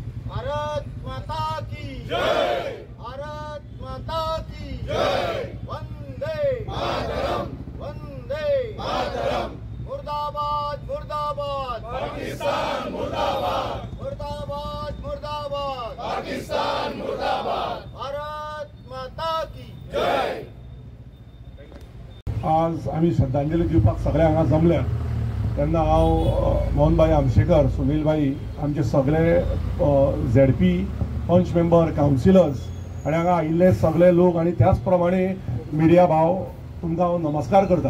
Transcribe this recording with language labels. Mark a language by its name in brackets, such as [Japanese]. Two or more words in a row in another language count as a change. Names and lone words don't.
[Hindi] भारत माता की जय, भारत माता की जय, वंदे मातरम, वंदे मातरम, मुर्दाबाद मुर्दाबाद पाकिस्तान, मुर्दाबाद मुर्दाबाद मुर्दाबाद पाकिस्तान, मुर्दाबाद, भारत माता की जय। [Konkani] आज आम्ही श्रद्धांजली दिवपाक सगळे हांगा जमल्या तेन्ना हांव मोहनभाई आमशेकर, सुनीलभाई, आमचे सगळे झेडपी पंच मेंबर, कावन्सिलर्स आनी हांगा आयिल्ले सगळे लोक आनी त्याच प्रमाणे मिडिया भाव तुमकां हांव नमस्कार करता।